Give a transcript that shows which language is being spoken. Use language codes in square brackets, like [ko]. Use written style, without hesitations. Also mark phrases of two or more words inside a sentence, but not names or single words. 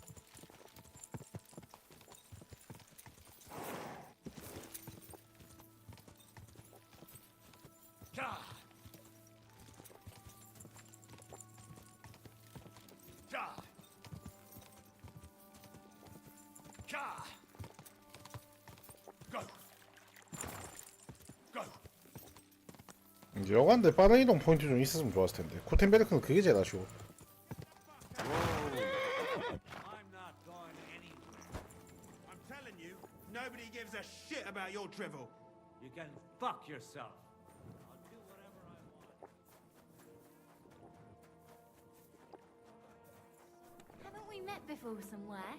[en] Ka! Ka! Ka! Go! Go! [ko] 이제 여관데 빠른 이동 포인트 좀 있었으면 좋았을 텐데. 코텐베르크는 그게 제일 아쉬워. [en] I'm not going anywhere. I'm telling you, nobody gives a shit about your drivel. You can fuck yourself. Haven't we met before somewhere?